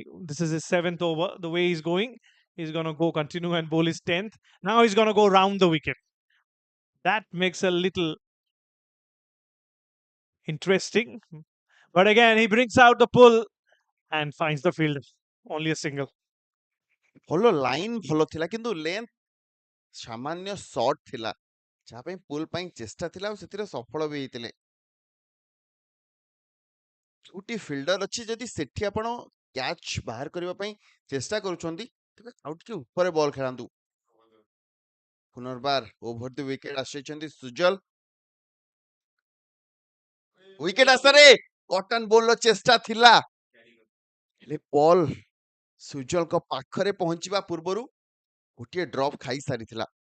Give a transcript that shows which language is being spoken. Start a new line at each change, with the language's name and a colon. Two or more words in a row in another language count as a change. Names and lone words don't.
English: This is his 7th over. The way he's going, he's going to go continue and bowl his 10th. Now he's going to go round the wicket. That makes a little interesting. But again, he brings out the pull and finds the field. Only a single.
Odia: ଭଲ ଲାଇନ ଭଲ ଥିଲା କିନ୍ତୁ ଲେନ୍ଥ ସାମାନ୍ୟ ସର୍ଟ ଥିଲା ଯାହା ପାଇଁ ପୁଲ୍ ପାଇଁ ଚେଷ୍ଟା ଥିଲା ଆଉ ସେଥିରେ ସଫଳ ବି ହେଇଥିଲେ ଯୋଉଠି ଫିଲ୍ଡର ଅଛି ଯଦି ସେଠି ଆପଣ କ୍ୟାଚ୍ ବାହାର କରିବା ପାଇଁ ଚେଷ୍ଟା କରୁଛନ୍ତି ତେବେ ଆଉ ଟିକେ ଉପରେ ବଲ୍ ଖେଳାନ୍ତୁ ପୁନର୍ବାର
English: over the wicket
Odia: ଆସିଛନ୍ତି ସୁଜଲ ୱିକେଟ ଆଶାରେ କଟନ ବୋଲର ଚେଷ୍ଟା ଥିଲା ହେଲେ ବଲ୍ ସୁଜଲଙ୍କ ପାଖରେ ପହଞ୍ଚିବା ପୂର୍ବରୁ ଗୋଟିଏ ଡ୍ରପ୍ ଖାଇସାରିଥିଲା